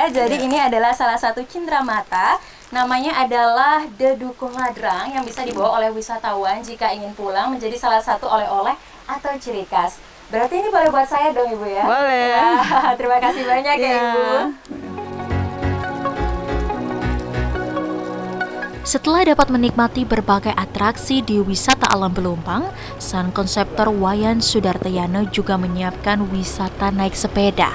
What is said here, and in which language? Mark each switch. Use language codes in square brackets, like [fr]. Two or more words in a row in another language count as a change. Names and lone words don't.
[id] Jadi ini adalah salah satu cenderamata. Namanya adalah Deduko Ladrang yang bisa dibawa oleh wisatawan jika ingin pulang menjadi salah satu oleh-oleh atau ciri khas. Berarti ini boleh buat saya dong Ibu ya? Boleh. Wah, terima kasih banyak ya Ibu. Setelah dapat menikmati berbagai atraksi di wisata alam Belumpang, sang konseptor Wayan Sudartayana juga menyiapkan wisata naik sepeda.